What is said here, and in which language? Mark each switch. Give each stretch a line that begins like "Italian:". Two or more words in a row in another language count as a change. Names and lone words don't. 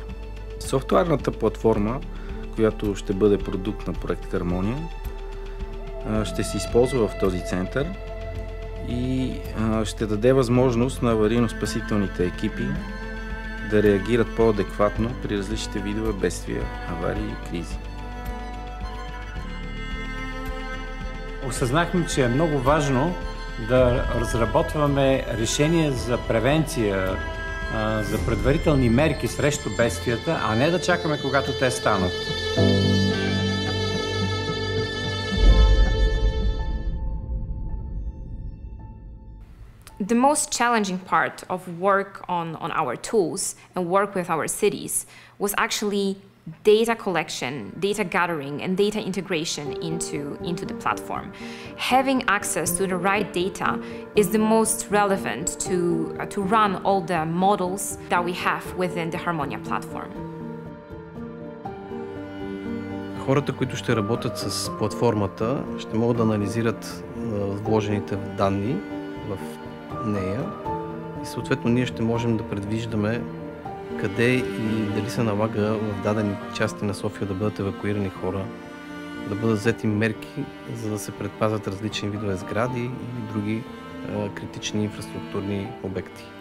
Bulgarian: Софтуерната платформа, която ще бъде продукт на проект Хармония, ще се използва в този център и ще даде възможност на аварийно-спасителните екипи да реагират по-адекватно при различните видове бедствия, аварии и кризи. Осъзнахме, че е много важно да разработваме решения за превенция, за предварителни мерки срещу бедствията, а не да чакаме когато те станат.
English: The most challenging part of work on our tools and work with our cities was actually data collection, data gathering, and data integration into the platform. Having access to the right data is the most relevant to run all the models that we have within the Harmonia platform.
Bulgarian: Хората, които ще работят с платформата, ще могат да анализират вложените данни в нея и съответно ние ще можем да предвиждаме къде и дали се налага в дадени части на София да бъдат евакуирани хора, да бъдат взети мерки, за да се предпазят различни видове сгради и други критични инфраструктурни обекти.